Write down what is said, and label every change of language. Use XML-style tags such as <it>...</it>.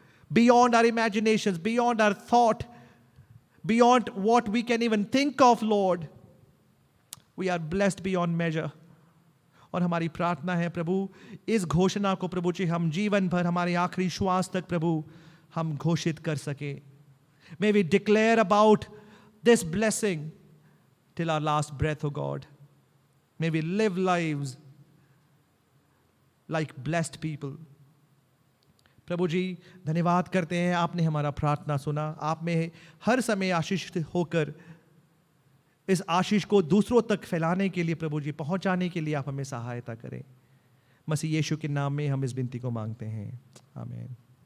<en>Beyond our imaginations, beyond our thought, beyond what we can even think of Lord, we are blessed beyond measure.</en> <hi>और हमारी प्रार्थना है प्रभु, इस घोषणा को प्रभु जी हम जीवन भर, हमारे आखिरी श्वास तक प्रभु हम घोषित कर सके।</hi> <en>May we declare about this blessing till our last breath, oh God. May we live lives like blessed people.</en> <hi>प्रभु जी, धन्यवाद करते हैं, आपने हमारा प्रार्थना सुना। आप में हर समय आशीषित होकर इस आशीष को दूसरों तक फैलाने के लिए प्रभु जी, पहुंचाने के लिए आप हमें सहायता करें। मसीह यीशु के नाम में हम इस विनती को मांगते हैं, आमीन।</hi>